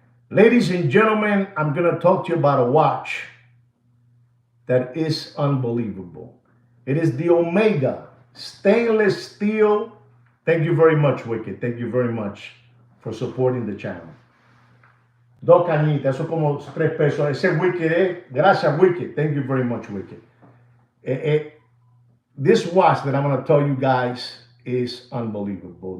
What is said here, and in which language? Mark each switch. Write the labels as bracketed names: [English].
[English] Ladies and gentlemen, I'm going to talk to you about a watch that is unbelievable. It is the Omega stainless steel. Thank you very much, Wicked. Thank you very much for supporting the channel. [Spanish] Dos cañitas, eso como 3 pesos. Ese Wicked, gracias, Wicked. [English] Thank you very much, Wicked. This watch that I'm going to tell you guys is unbelievable.